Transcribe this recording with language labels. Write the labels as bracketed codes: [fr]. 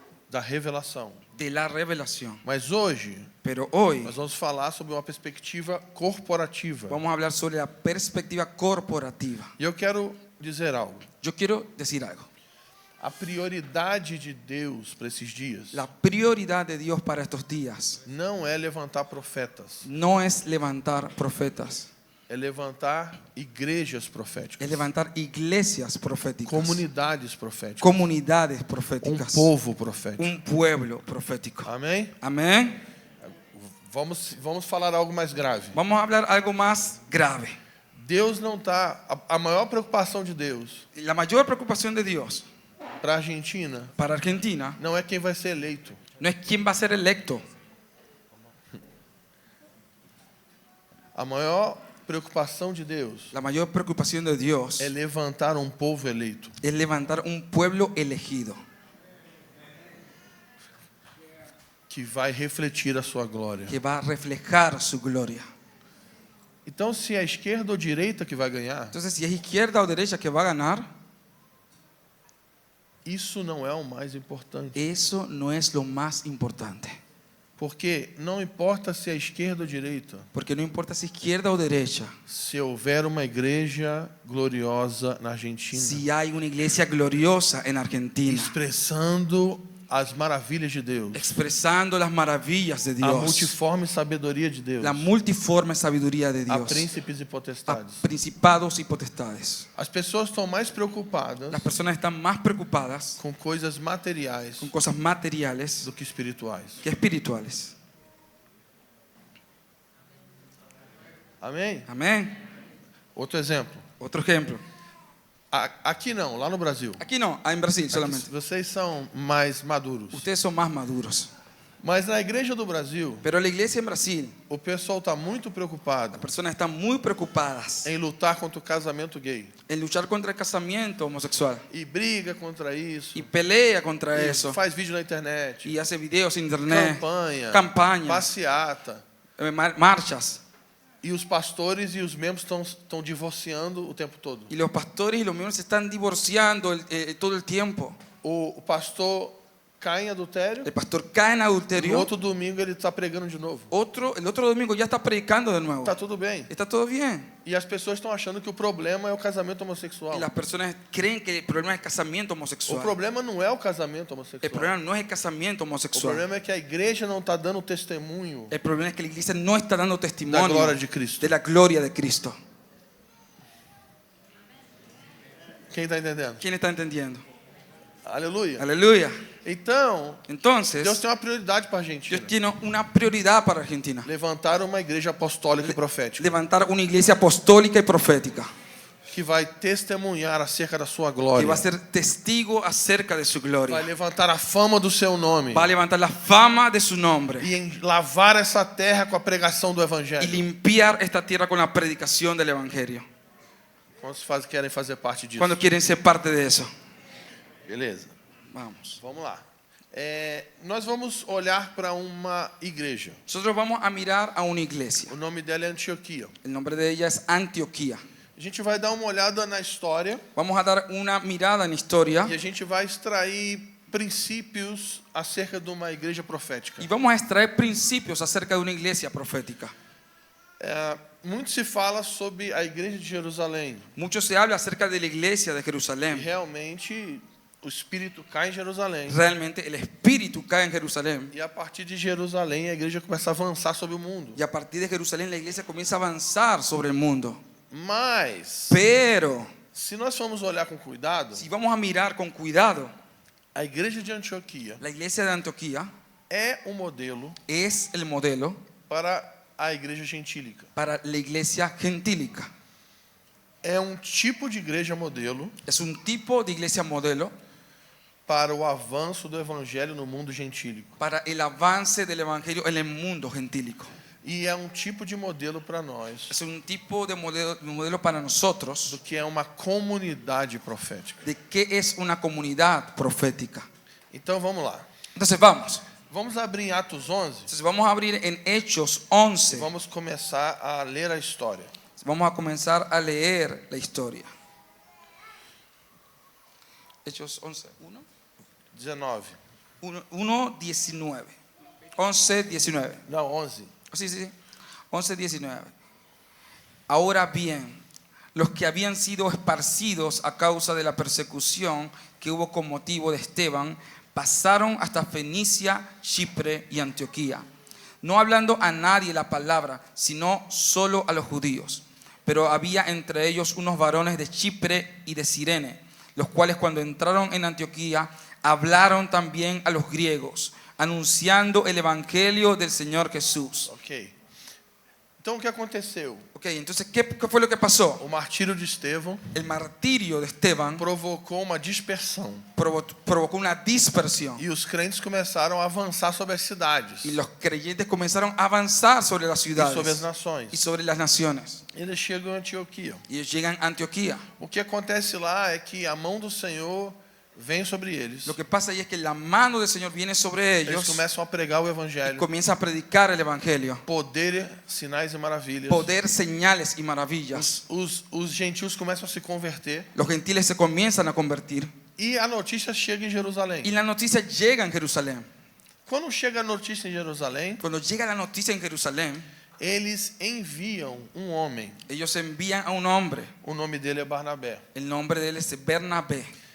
[pt] da revelação. [es] de la revelación. [pt] Mas hoje [es] Pero hoy [pt] nós vamos falar sobre uma perspectiva corporativa. [es] vamos a hablar sobre la perspectiva corporativa. [pt] E eu quero dizer algo. [es] Yo quiero decir algo. [pt] A prioridade de Deus para esses dias [es] La prioridad de Dios para estos días [pt] não é levantar profetas, [es] no es levantar profetas, [pt] é levantar igrejas [es] es [pt] proféticas, [es] levantar iglesias proféticas, [pt] comunidades proféticas, [es] comunidades proféticas, [pt] povo profético. [es] un pueblo profético. [pt] Amém? [es] Amén. [pt] Vamos falar algo mais grave. [es] Vamos a hablar algo más grave. [pt] Deus não está. A maior preocupação de Deus [es] La mayor preocupación de Dios [pt] para a Argentina [es] para Argentina [pt] não é quem vai ser eleito. [es] no es quién va a ser electo. [pt] A maior preocupação de Deus [es] La mayor preocupación de Dios [pt] é levantar um povo eleito. [es] es levantar un pueblo elegido [pt] Que vai refletir a sua glória. [es] que va a reflejar su gloria. [pt] Então, se é a esquerda ou direita que vai ganhar, [es] Entonces, si es izquierda o derecha que va a ganar, [pt] isso não é o mais importante. [es] eso no es lo más importante. [pt] Porque não importa se é esquerda ou direita, [es] Porque no importa si izquierda o derecha, [pt] se houver uma igreja gloriosa na Argentina, [es] si hay una iglesia gloriosa en Argentina, [pt] expressando as maravilhas de Deus, [es] expresando las maravillas de [pt] a [es] Dios, [pt] multiforme sabedoria de Deus, [es] la multiforme sabiduría de [pt] a [es] Dios, [pt] príncipes e a potestades. [es] principados y potestades. [pt] As pessoas estão mais preocupadas [es] Las personas están más preocupadas [pt] com coisas materiais [es] con cosas materiales [pt] do que espirituais. [es] que espirituales. [pt] Amém? [es] Amén. [pt] Outro exemplo. [es] Otro ejemplo. [pt] Aqui não, lá no Brasil. [es] Aquí no, en Brasil solamente. [pt] Aqui, vocês são mais maduros. [es] Ustedes son más maduros. [pt] Mas na igreja do Brasil, [es] Pero la iglesia en Brasil, [pt] o pessoal está muito preocupado [es] las personas están muy preocupadas [pt] em lutar contra o casamento gay. [es] en luchar contra el casamiento homosexual. [pt] E briga contra isso. [es] Y pelea contra [pt] E [es] eso. [pt] faz vídeo na internet. [es] Y hace videos en internet, [pt] Campanha. [es] campañas, [pt] Passeata. [es] marchas. [pt] E os pastores e os membros estão divorciando o tempo todo. [es] Y los pastores y los miembros se están divorciando todo el tiempo. [pt] O pastor cai em adultério. [es] El pastor cae en [pt] No [es] adulterio. [pt] outro domingo ele está pregando de novo. [es] El otro domingo ya está predicando de nuevo. [pt] Está tudo bem. [es] Está todo bien. [pt] E as pessoas estão achando que o problema é o casamento homossexual. [es] Y las personas creen que el problema es el casamiento [pt] O [es] homosexual. [pt] problema não é o casamento homossexual. [es] problema no es el casamiento [pt] O [es] homosexual. [pt] problema é que a igreja não está dando testemunho [es] El problema es que la iglesia no está dando [pt] da [es] testimonio [pt] glória de Cristo. [es] de la gloria de Cristo. [pt] Quem está entendendo? [es] ¿Quién está entendiendo? [pt] Aleluia. [es] Aleluya. [pt] Então, [es] Entonces, [pt] Deus tem uma prioridade para a Argentina. [es] Dios tiene una prioridad para Argentina. [pt] Levantar uma igreja apostólica e profética [es] Levantar una iglesia apostólica y profética [pt] que vai testemunhar acerca da sua [es] que [pt] glória. [es] va a ser testigo acerca de su [pt] Vai [es] gloria. [pt] levantar a fama do seu nome [es] Va a levantar la fama de su nombre [pt] e lavar essa terra com a pregação do [es] y [pt] evangelho. [es] limpiar esta tierra con la predicación del evangelio. [pt] Quantos querem fazer parte disso? [es] Cuando quieren ser parte de eso. [pt] Beleza. Vamos. Vamos lá. Nós vamos olhar para uma igreja. [es] Nosotros vamos a mirar a una iglesia. [pt] O nome dela é Antioquia. [es] El nombre de ella es Antioquía. [pt] A gente vai dar uma olhada na história [es] Vamos a dar una mirada en historia [pt] e a gente vai extrair princípios acerca de uma igreja profética. [es] y vamos a extraer principios acerca de una iglesia profética. [pt] Muito se fala sobre a igreja de Jerusalém. [es] Mucho se habla acerca de la iglesia de [pt] E [es] Jerusalén. [pt] realmente o Espírito cai em Jerusalém. [es] Realmente el espíritu cae en Jerusalén [pt] E a partir de Jerusalém a igreja começa a avançar sobre o mundo. [es] y a partir de Jerusalén la iglesia comienza a avanzar sobre el mundo. [pt] Mas, [es] Pero [pt] se nós formos olhar com cuidado, [es] si vamos a mirar con cuidado, [pt] a igreja de Antioquia [es] la iglesia de Antioquía [pt] é um modelo [es] es el modelo [pt] para a igreja gentílica. [es] para la iglesia gentílica. [pt] É um tipo de igreja modelo [es] Es un tipo de iglesia modelo [pt] para o avanço do evangelho no mundo gentílico. [es] para el avance del evangelio en el mundo gentílico. [pt] E é um tipo de modelo para nós [es] Es un tipo de modelo para nosotros [pt] do que é uma comunidade profética. [es] de qué es una comunidad profética. [pt] Então vamos lá. [es] Entonces vamos. [pt] Vamos abrir em Atos 11 [es] Entonces vamos a abrir en Hechos 11. [pt] e vamos começar a ler a história. [es] Vamos a comenzar a leer la historia. Hechos 11, 1. 19. 1:19. 11:19. [pt] Não, 11. [es] Sí, sí, sí. 11:19. Ahora bien, los que habían sido esparcidos a causa de la persecución que hubo con motivo de Esteban, pasaron hasta Fenicia, Chipre y Antioquía, no hablando a nadie la palabra, sino solo a los judíos. Pero había entre ellos unos varones de Chipre y de Cirene, los cuales cuando entraron en Antioquía hablaron también a los griegos, anunciando el evangelio del Señor Jesús. [pt] Ok. Então o que aconteceu? [es] Ok, entonces, ¿qué fue lo que pasó? [pt] O martírio de Estevão [es] El martirio de Esteban [pt] provocou uma dispersão. [es] provocó una dispersión. [pt] E os crentes começaram a avançar sobre as cidades [es] Y los creyentes comenzaron a avanzar sobre las [pt] e sobre as [es] ciudades [pt] nações. [es] y sobre las naciones. [pt] Eles chegam em Antioquia. [es] Y ellos llegan a Antioquía. [pt] O que acontece lá é que a mão do Senhor vem sobre eles. [es] Lo que pasa ahí es que la mano del Señor viene sobre [pt] Eles [es] ellos [pt] começam a pregar o [es] y [pt] evangelho. [es] comienza a predicar el evangelio. [pt] Poder, sinais e maravilhas. [es] Poder, señales y maravillas. [pt] Os gentios começam a se converter. [es] Los gentiles se comienzan a convertir. [pt] E a notícia chega em Jerusalém. [es] Y la noticia llega en Jerusalén. [pt] Quando chega a notícia em Jerusalém, [es] Cuando llega la noticia en Jerusalén, [pt] eles enviam um homem. [es] ellos envían a un hombre. [pt] O nome dele é Barnabé. [es] El nombre de él es Bernabé.